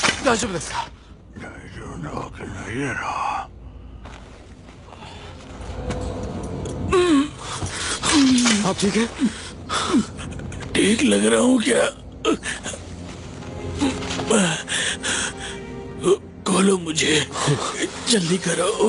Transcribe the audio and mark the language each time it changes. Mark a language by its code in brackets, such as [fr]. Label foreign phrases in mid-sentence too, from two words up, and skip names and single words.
[ja] 大丈夫ですか？大丈夫なわけないやろ。 [hi] आप ठीक है? ठीक लग रहा हूँ क्या? खोलो मुझे, जल्दी करो।